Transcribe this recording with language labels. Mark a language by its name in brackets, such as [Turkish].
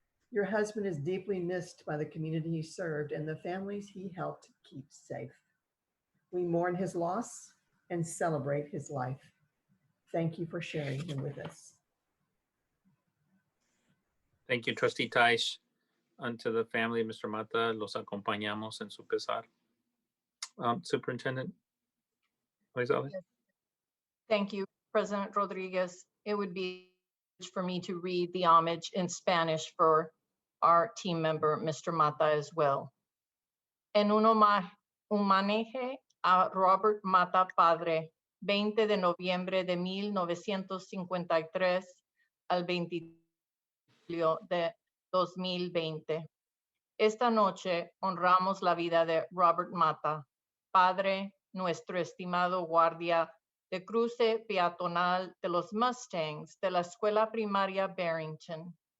[English] Your husband is deeply missed by the community he served and the families he helped keep safe. We mourn his loss and celebrate his life. Thank you for sharing him with us. Thank you, Trustee Taish. Unto the family of Mr. [Spanish] Mata, los acompañamos en su pesar. [English] Superintendent Gonzalez. Thank you, President Rodriguez. It would be for me to read the homage in Spanish for our team member, Mr. Mata, as well. [Spanish] En un homenaje a Robert Mata Padre, 20 de noviembre de 1953 al 20 de 2020. Esta noche honramos la vida de Robert Mata, padre, nuestro estimado guardia de cruce peatonal de los Mustangs de la Escuela Primaria Barrington.